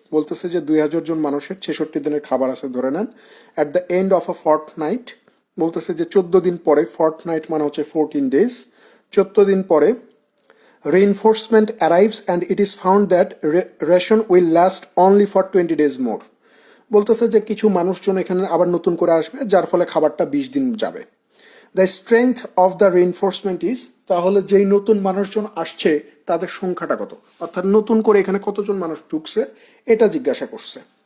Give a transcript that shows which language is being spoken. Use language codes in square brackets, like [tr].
[bn] বলতেছে যে 2000 জন মানুষের 66 দিনের খাবার আছে ধরে নেন। [en] at the end of a fortnight, [bn] বলতেছে যে 14 দিন পরে, [en] fortnight [bn] মানে হচ্ছে [en] 14 days, [bn] 14 দিন পরে [en] reinforcement arrives and it is found that ration will last only for 20 days more। [bn] বলতেছে যে কিছু মানুষজন এখানে আবার নতুন করে আসবে, যার ফলে খাবারটা 20 দিন যাবে। [en] the strength of the reinforcement is, [bn] তাহলে যেই নতুন মানুষজন আসছে তাদের সংখ্যাটা কত, অর্থাৎ নতুন করে এখানে কতজন মানুষ ঢুকছে এটা জিজ্ঞাসা করছে।